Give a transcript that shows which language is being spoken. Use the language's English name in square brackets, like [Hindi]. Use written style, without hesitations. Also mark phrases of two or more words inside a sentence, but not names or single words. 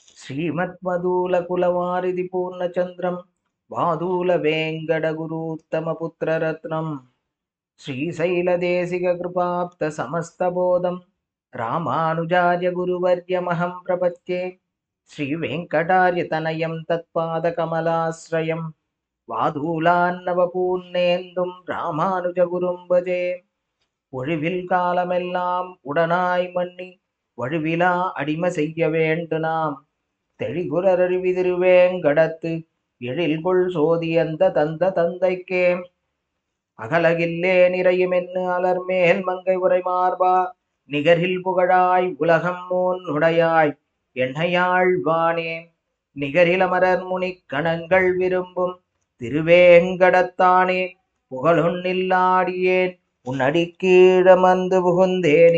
[Sanskrit] श्रीमद्मधूलकुलवारिधि पूर्णचन्द्रं वादूलवेङ्कटगुरूत्तमपुत्ररत्नं श्रीशैलदेशिककृपाप्तसमस्तबोधं रामानुजार्य गुरुवर्यमहं प्रपद्ये श्रीवेङ्कटार्यतनयं तत्पादकमलाश्रयं वादूलान्नवपूर्णेन्दुं रामानुजगुरुं [Tamil] भजे ஒழிவில் காலமெல்லாம் உடனாய் மன்னி வழுவிலா அடிமை செய்ய வேண்டு நாம் தெளிகுரறிவிதிருவேங்கடத்து எழில்கொள் சோதியந்த தந்த தந்தைக்கே அகலகில்லே நிறையுமென்னு அலர்மேல் மங்கை உரை மார்பா நிகரில் புகழாய் உலகம் நுடையாய் எண்ணையாழ்வானே நிகரில் அமரர் முனி கணங்கள் விரும்பும் திருவேங்கடத்தானே புகழொன்னில்லாடியேன் உன்னடிக்கீழமந்து புகுந்தேனே.